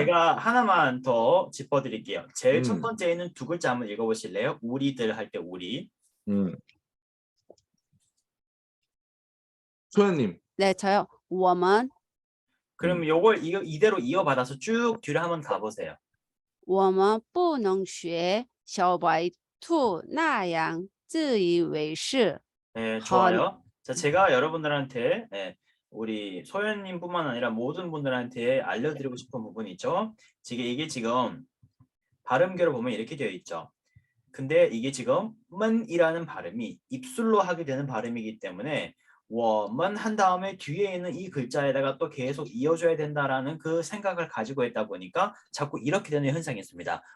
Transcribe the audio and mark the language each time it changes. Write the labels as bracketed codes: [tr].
[ko] 제가 하나만 더 짚어드릴게요. 제일 첫 음. 번째는 2글자 한번 읽어보실래요? 우리들 할 때 우리. 소연님. 네, 저요. [zh] 我们 [ko] 그럼 요걸 이대로 이어받아서 쭉 뒤로 한번 가보세요. [zh] 我们不能学小白兔那样自以为是。 [ko] 네, 좋아요. 자, 제가 여러분들한테 우리 소연님뿐만 아니라 모든 분들한테 알려드리고 싶은 부분이 있죠. 이게 지금 발음계로 보면 이렇게 되어 있죠. 근데 이게 지금 맨이라는 발음이 입술로 하게 되는 발음이기 때문에 워먼 한 다음에 뒤에 있는 이 글자에다가 또 계속 이어줘야 된다라는 그 생각을 가지고 있다 보니까 자꾸 이렇게 되는 현상이 있습니다.